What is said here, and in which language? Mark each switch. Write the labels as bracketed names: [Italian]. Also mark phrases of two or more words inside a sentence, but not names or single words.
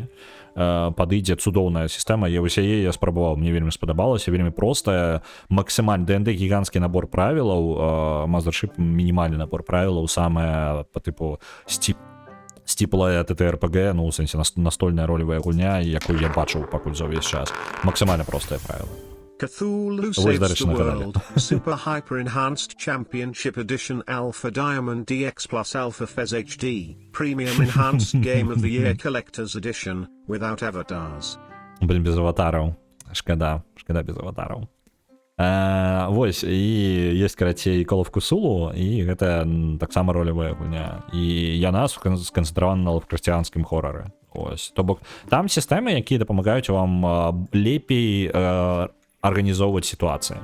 [Belarusian] Падыдзе цудоўная сістэма, я вось яе я спрабаваў, мне вельмі спадабалася, вельмі простая, максімальны ДНД гіганцкі набор правілаў, Mothership мінімальны набор правілаў, самая па типу сціплая ТТРПГ, ну, у сэнсе настольная ролевая гульня, якую я бачыў пакуль за увесь час. Максімальна простыя правілы. Cthulhu Saves the World, Super Hyper Enhanced Championship Edition Alpha Diamond DX Plus Alpha Fez HD, Premium Enhanced Game of the Year Collector's Edition, without avatars. Блин, без аватараў. Шкада без аватараў. Вось, і есть, карацей, Call of Cthulhu, і гэта таксама ролевая гульня. І яна сканцэнтравана на лавкрафтянскім хорары. Ось. То бок, там сістэмы, якія дапамагаюць вам лепей арганізоўваць сітуацыі.